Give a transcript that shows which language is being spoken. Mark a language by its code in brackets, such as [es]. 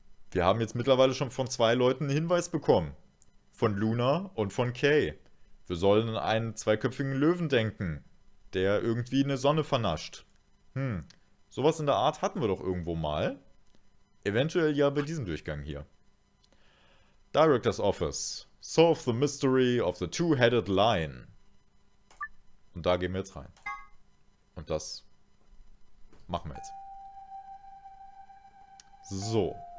[de] Wir haben jetzt mittlerweile schon von 2 Leuten einen Hinweis bekommen. Von Luna und von Kay. Wir sollen an einen 2-köpfigen Löwen denken, der irgendwie eine Sonne vernascht. Sowas in der Art hatten wir doch irgendwo mal. Eventuell ja bei diesem Durchgang hier. [en] Director's Office. Solve the mystery of the two-headed lion. [de] Und da gehen wir jetzt rein. Und das machen wir jetzt. So.